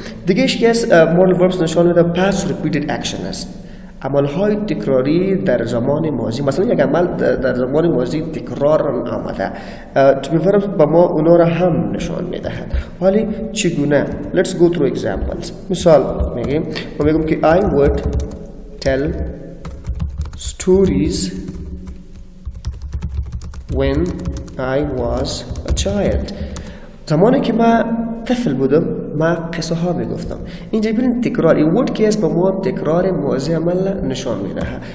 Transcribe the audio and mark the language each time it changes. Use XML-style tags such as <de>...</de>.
<fa>دیگه ایش که از modal verbs نشان میده past repeated action است. عملهای تکراری در زمان ماضی، مثلا یک عمل در زمان ماضی تکرار آمده، verb با ما اونا را هم نشان میدهد. ولی چگونه؟</fa> <en>Let's go through examples.</en> <fa>مثال میگم که</fa> <en>I would tell stories when I was a child.</en> <fa>زمانی که من طفل بودم ما قصه ها میگفتم. اینجا ببینید تکرار این ورد که است به ما تکرار ماضی عمل نشان میدهد.</fa>